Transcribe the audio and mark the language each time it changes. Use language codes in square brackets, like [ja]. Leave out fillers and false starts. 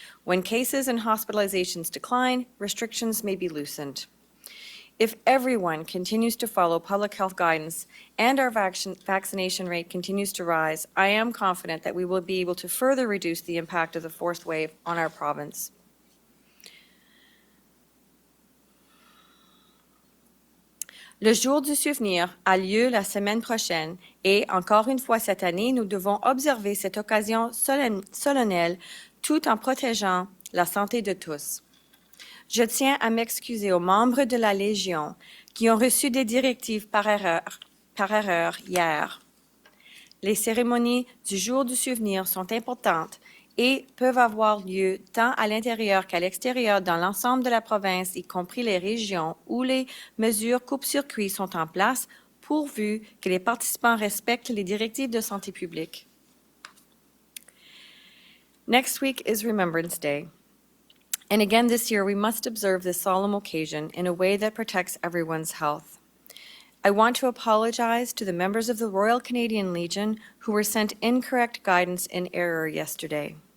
[en] When cases and hospitalizations decline, restrictions may be loosened. If everyone continues to follow public health guidance and our vaccination rate continues to rise, I am confident that we will be able to further reduce the impact of the 4th wave on our province. [fr] Le Jour du Souvenir a lieu la semaine prochaine et, encore une fois cette année, nous devons observer cette occasion solennelle tout en protégeant la santé de tous. Je tiens à m'excuser aux membres de la Légion qui ont reçu des directives par erreur hier. Les cérémonies du Jour du Souvenir sont importantes et peuvent avoir lieu tant à l'intérieur qu'à l'extérieur dans l'ensemble de la province, y compris les régions où les mesures coupe-circuit sont en place, pourvu que les participants respectent les directives de santé publique. [en] Next week is Remembrance Day. And again this year, we must observe this solemn occasion in a way that protects everyone's health. I want to apologize to the members of the Royal Canadian Legion who were sent incorrect guidance in error yesterday.